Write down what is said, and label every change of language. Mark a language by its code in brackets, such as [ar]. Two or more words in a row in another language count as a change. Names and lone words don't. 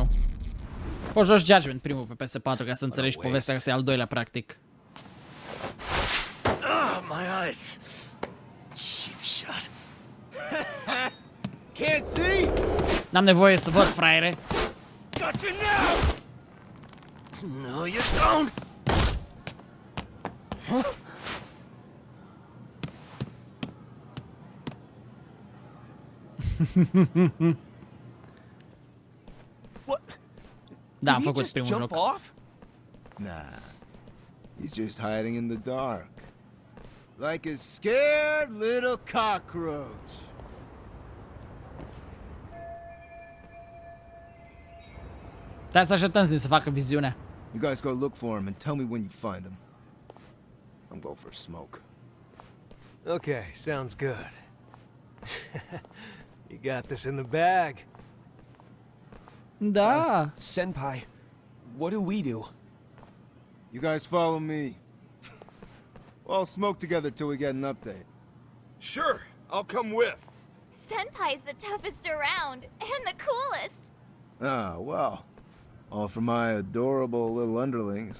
[ro] Poți joci Judgement primul pe PS4 ca să înțelegi povestea, că ăsta e al doilea practic. [en] My eyes. Cheap shot. Can't see? [ro] N-am nevoie să văd, fraiere. [en] Got you now. No, you don't. Huh? What? [ro] Da, am făcut primul joc. [en] Nah. He's just hiding in the dark. Like a scared little cockroach. [ro] Stai să așteptăm să facă viziunea. [en] You guys go look for him and tell me when you find him. I'm going for a smoke. Okay, sounds good. You got this in the bag. [ro] Da. [en] Senpai, what do we do? You guys follow me. We'll all smoke together till we get an update. Sure, I'll come with. Senpai's the toughest around, and the coolest. Ah, well. All for my adorable little underlings.